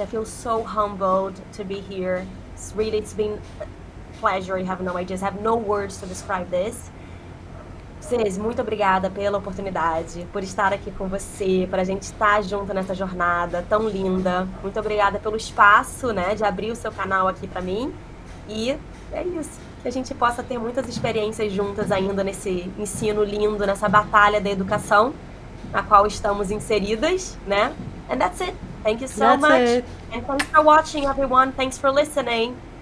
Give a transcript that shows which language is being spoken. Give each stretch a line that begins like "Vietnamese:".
English: I feel so humbled to be here. It's been a pleasure. You have no ideas. I have no words to describe this.
Portuguese: Cis, muito obrigada pela oportunidade, por estar aqui com você, para a gente estar junto nessa jornada tão linda. Muito obrigada pelo espaço, né, de abrir o seu canal aqui para mim. E é isso, que a gente possa ter muitas experiências juntas ainda nesse ensino lindo, nessa batalha da educação, na qual estamos inseridas, né?
English: And that's it. Thank you so That's much. it. And thanks for watching, everyone. Thanks for listening.